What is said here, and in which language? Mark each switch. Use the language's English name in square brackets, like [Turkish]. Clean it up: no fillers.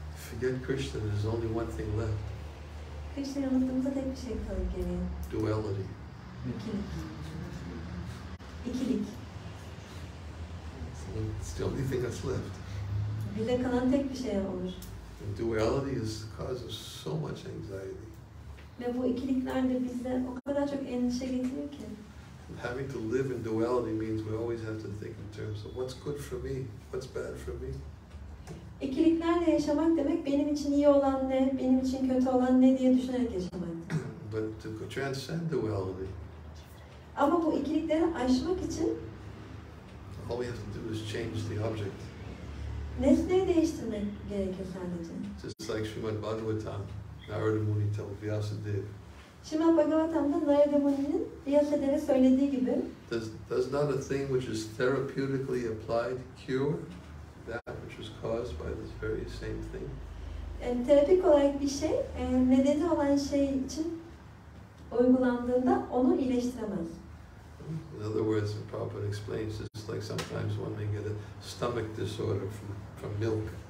[English] Forget Krishna, there's only one thing left. [Turkish] Krishna'yı unuttuğumuzda tek bir şey kalır geriye. [English] Duality. [Turkish] İkilik. İkilik. [English] It's the only thing that's left. [Turkish] Bize kalan tek bir şey olur. [English] And duality is the cause of so much anxiety. [Turkish] Ve bu ikilikler de bizde o kadar çok endişe getiriyor ki. [English] And having to live in duality means we always have to think in terms of what's good for me, what's bad for me. [Turkish] İkiliklerle yaşamak demek benim için iyi olan ne, benim için kötü olan ne diye düşünerek yaşamaktır. [English] But to transcend duality, [Turkish] Ama bu ikilikleri aşmak için [English] all we have to do is change the object. [Turkish] nesneyi değiştirmek gerekir sadece. [English] Just like Şrimad Bhagavatam, Narada Muni told Vyasadeva. [Turkish] Şrimad Bhagavatam'da Narada Muni'nin Vyasadeva'ya söylediği gibi [English] Does not a thing which is therapeutically applied cure that which was caused by this very same thing? [Turkish] terapik olarak bir şey, nedeni olan şey için uygulandığında onu iyileştiremez. [English] In other words, the Prabhupada explains it's like sometimes one may get a stomach disorder from milk.